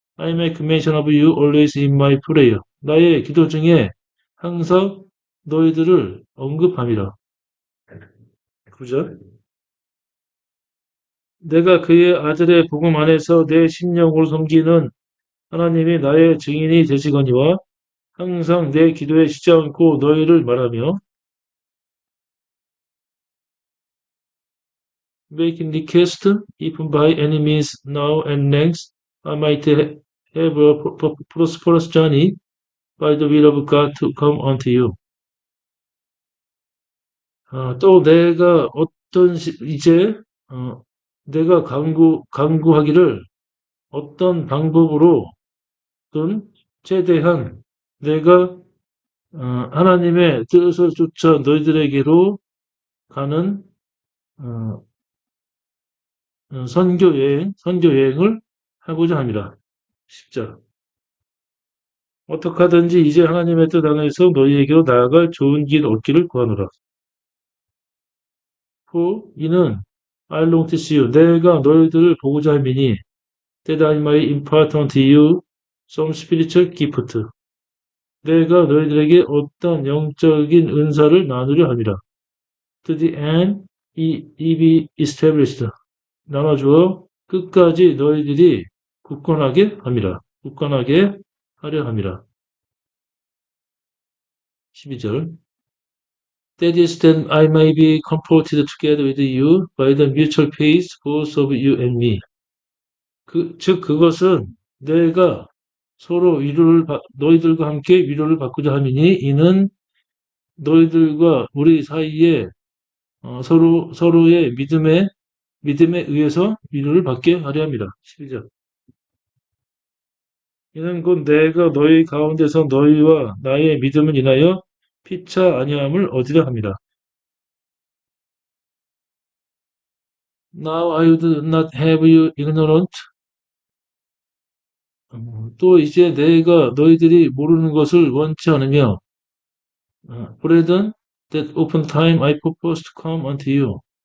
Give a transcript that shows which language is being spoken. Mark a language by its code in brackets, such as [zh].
[en] I make mention of you always in my prayer. [ko] 나의 기도 중에 항상 너희들을 언급함이라. 그죠? 내가 그의 아들의 복음 안에서 내 심령으로 섬기는 하나님이 나의 증인이 되시거니와 항상 내 기도에 쉬지 않고 너희를 말하며 [en] making request even by any means now and next I might have a prosperous journey by the will of God to come unto you. [ko] 또 내가 이제 내가 강구하기를 어떤 방법으로든 최대한 내가 하나님의 뜻을 쫓아 너희들에게로 가는 어, 선교 여행을 하고자 합니다. 10절. 어떻게 하든지 이제 하나님의 뜻 안에서 너희에게로 나아갈 좋은 길 얻기를 구하노라. 이는 [en] I long to see you. [ko] 내가 너희들을 보고자 함이니 [en] that I might impart unto you some spiritual gift. [ko] 내가 너희들에게 어떤 영적인 은사를 나누려 함이라. [en] To the end, it be established. [ko] 나눠주어 끝까지 너희들이 굳건하게 함이라. 굳건하게 하려 함이라. 12절. [en] That is that I may be comforted together with you by the mutual peace both of you and me. [ko] 즉 그것은 내가 서로 너희들과 함께 위로를 받고자 함이니 이는 너희들과 우리 사이에 서로의 믿음에 의해서 위로를 받게 하려 합니다. 12절. 이는 곧 내가 너희 가운데서 너희와 나의 믿음을 인하여 피차 아니함을 얻으려 합니다. [en] Now I would not have you ignorant. [ko] 또 이제 내가 너희들이 모르는 것을 원치 않으며 [en] brethren, that oftentimes I purpose to come unto you.